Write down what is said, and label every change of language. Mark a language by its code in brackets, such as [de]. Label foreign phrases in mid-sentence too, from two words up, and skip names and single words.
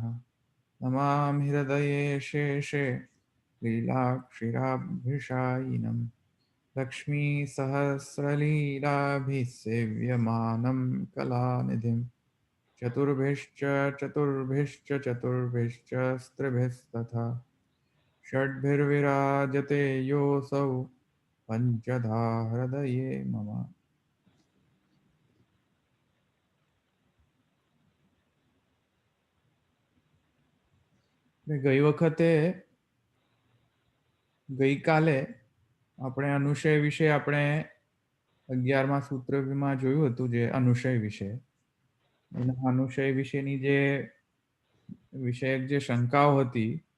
[sa] नमामि हृदये शेषे लीलाक्षिराभ्युषायिनं लक्ष्मीसहस्रलीलाभिसेव्यमानं कलानिधिं चतुर्भिश्च चतुर्भिश्च चतुर्भिश्च स्त्रिभिस्तथा षड्भिर्विराजते योऽसौ पञ्चधा हृदये मम। [gu] ગઈ વખતે ગઈકાલે આપણે અનુશય વિશે આપણે 11મા સૂત્રમાં જોયું હતું જે અનુશય વિશે એના અનુશય વિશેની જે વિષયક જે શંકાઓ હતી